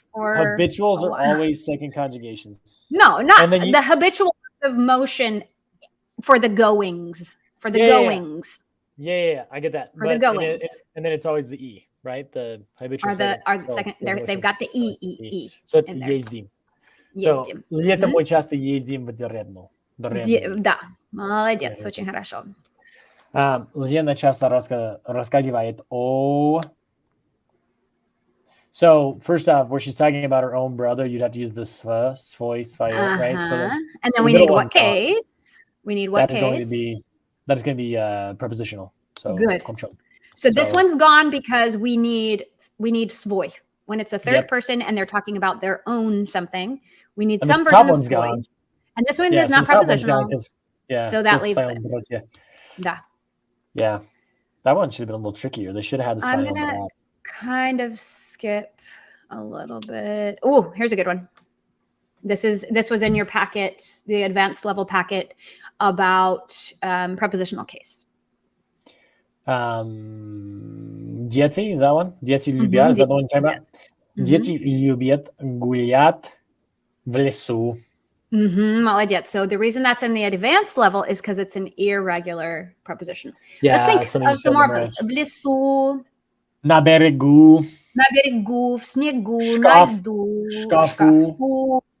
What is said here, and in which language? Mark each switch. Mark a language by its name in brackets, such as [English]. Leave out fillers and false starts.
[English] Habituals are always second conjugations. No, not the habitual of motion for the goings. For the goings. Yeah, I get that. For the goings. And then it's always the E, right? The habitual second. They've got the E. So it's ездим. [Russian] So, летом мы часто ездим в деревню. Да, молодец, очень хорошо. Лена часто рассказывает о... [English] So, first off, where she's talking about her own brother, you'd have to use the свой, right? So and then we need what case? We need what case? That is going to be prepositional. So good. So this one's gone because we need svoj. When it's a third person and they're talking about their own something, we need some version of svoj. And this one is not prepositional. So that leaves this. Yeah. That one should have been a little trickier. They should have had the I'm going to kind of skip a little bit. Oh, here's a good one. This was in your packet, the advanced level packet about prepositional case. Дети, is that one? [Russian] Дети любят, [English] is that the one you're talking about? [Russian] Дети любят гулять в лесу. Молодец. [English] So the reason that's in the advanced level is because it's an irregular preposition. Yeah, let's think of some more of this. [Russian] В лесу. На берегу. На берегу, в снегу, на льду, в шкафу.